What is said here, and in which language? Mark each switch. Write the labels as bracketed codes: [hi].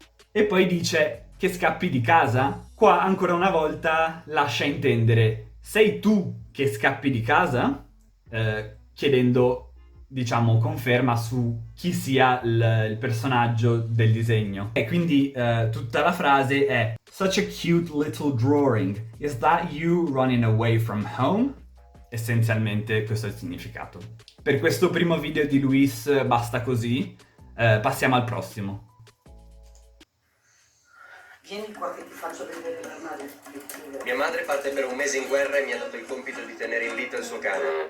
[it] E poi dice che scappi di casa? Qua ancora una volta lascia intendere sei tu che scappi di casa? Chiedendo, diciamo, conferma su chi sia il personaggio del disegno. E quindi tutta la frase è [en] such a cute little drawing. Is that you running away from home? [it] Essenzialmente questo è il significato. Per questo primo video di Luis basta così. Passiamo al prossimo. Vieni qua che ti faccio vedere l'armadio. Mia madre parte per un mese in guerra e mi ha dato il compito di tenere in lito il suo cane.